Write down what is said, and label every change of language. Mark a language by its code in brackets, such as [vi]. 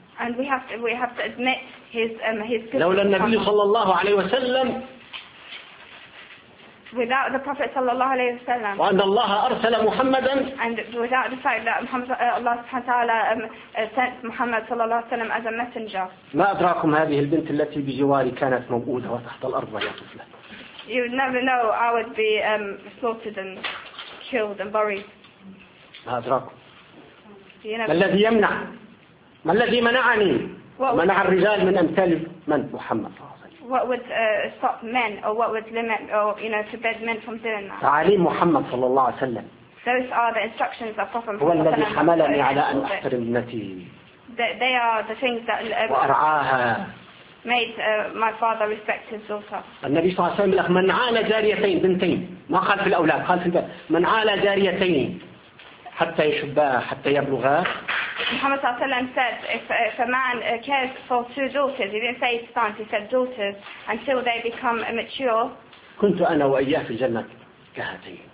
[en] And we have to admit his goodness. [ar] لولا النبي صلى الله عليه وسلم. [en] Without the Prophet صلى الله عليه وسلم. [ar] وأن الله أرسل محمدا. [en] And without the fact that Allah سبحانه وتعالى sent Muhammad صلى الله عليه وسلم as a messenger. [ar] ما أدراكم هذه البنت التي بجواري كانت موؤودة وتحت الأرض يا طفلة. [en] You never know I would be slaughtered and killed and buried. [ar] ما أدراكم. ما الذي يمنع؟ ما الذي منعني؟ منع الرجال من أمثال من محمد. [en] What would stop men or what would limit or forbid men from doing that? [ar] تعاليم محمد صلى الله عليه وسلم. [en] Those are the instructions of Prophet. [ar] هو الذي حملني على أن أحترم ابنتي. [en] They are the things that. [ar] وأرعاها. [en] Made my father respect his daughter. [ar] النبي صلى الله عليه وسلم من عال جاريتين بنتين ما قال في الأولاد قال في البنت من عال جاريتين حتى يشبها حتى يبلغها. [en] Muhammad صلى الله عليه وسلم said, if a man cares for two daughters, he didn't say sons, he said daughters, until they become mature. [ar] كنت أنا وإياه في الجنة كهاتين.